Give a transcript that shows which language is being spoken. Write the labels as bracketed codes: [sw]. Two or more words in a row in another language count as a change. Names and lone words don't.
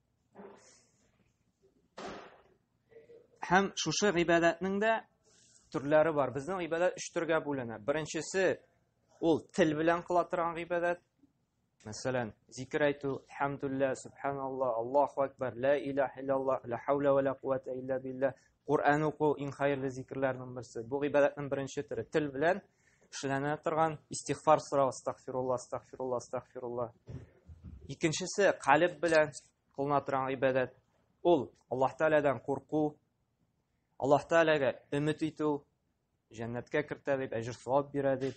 [tt] Һәм шушы гыйбадәтнең дә төрләре бар. Безнең гыйбадәт 3 төргә бүленә. Беренчесе ул тел белән кыла торган гыйбадәт. Мәсәлән, зикр әйтү, [ar] حمد الله سبحان الله الله أكبر لا إله إلا الله, لا حول ولا قوة إلا بالله. [tt] Куръан уку иң хәерле зикрләрнең берсе. Бу гыйбадәтнең беренче төре. Тел белән эшләнә торган истигъфар сорау, [ar] أستغفر الله أستغفر الله أستغفر الله. [tt] Икенчесе калб белән кылына торган гыйбадәт. Ул Аллаһ Тәгаләдән курку, Аллаһ Тәгаләгә өмет итү, җәннәткә кертә дип, әҗр савап бирә дип.